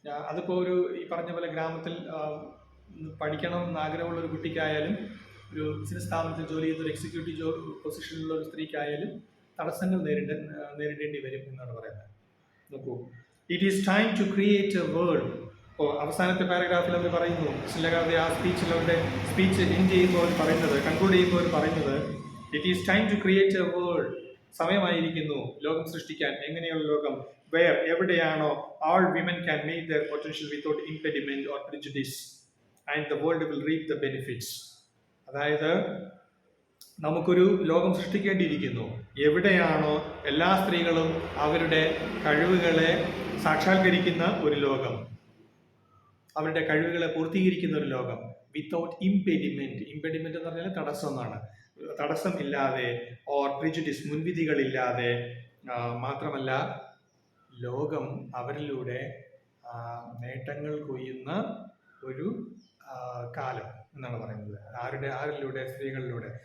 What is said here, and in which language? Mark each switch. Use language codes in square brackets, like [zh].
[ml] അതിപ്പോൾ ഈ പറഞ്ഞ പോലെ ഗ്രാമത്തിൽ പഠിക്കണം എന്ന് ആഗ്രഹമുള്ള ഒരു കുട്ടിക്കായാലും, ഒരു ബിസിനസ് സ്ഥാപനത്തിൽ ജോലി ചെയ്യുന്ന ഒരു എക്സിക്യൂട്ടീവ് പൊസിഷനിലുള്ള ഒരു സ്ത്രീക്കായാലും തടസ്സങ്ങൾ നേരിടേണ്ടി വരും എന്നാണ് പറയുന്നത്. നോക്കൂ, [en] It is time to create a world. [ml] ഇപ്പോൾ അവസാനത്തെ പാരഗ്രാഫിൽ അവർ പറയുന്നു, ക്രിസ്റ്റിൻ ലഗാർദെ ആ സ്പീച്ച് എൻഡ് ചെയ്യുമ്പോൾ കൺക്ലൂഡ് ചെയ്യുമ്പോൾ പറയുന്നത്, it is time to create A world. സമയമായിരിക്കുന്നു ലോകം സൃഷ്ടിക്കാൻ. എങ്ങനെയുള്ള ലോകം? [en] Where, എവിടെയാണോ all women can meet their potential without impediment or prejudice and the world will reap the benefits. അതായത് [ml] നമുക്കൊരു ലോകം സൃഷ്ടിക്കേണ്ടിയിരിക്കുന്നു. എവിടെയാണോ എല്ലാ സ്ത്രീകളും അവരുടെ കഴിവുകളെ സാക്ഷാത്കരിക്കുന്ന ഒരു ലോകം, അവരുടെ കഴിവുകളെ പൂർത്തീകരിക്കുന്ന ഒരു ലോകം, [en] Without impediment. [ml] ഇംപെഡിമെന്റ് എന്ന് പറഞ്ഞാൽ തടസ്സം എന്നാണ്. തടസ്സമില്ലാതെ, ഓർ പ്രിജുഡിസ്, മുൻവിധികളില്ലാതെ, മാത്രമല്ല ലോകം അവരിലൂടെ നേട്ടങ്ങൾ കൊയ്യുന്ന ഒരു കാലം എന്നാണ് പറയുന്നത്. ആരിലൂടെ? സ്ത്രീകളിലൂടെ.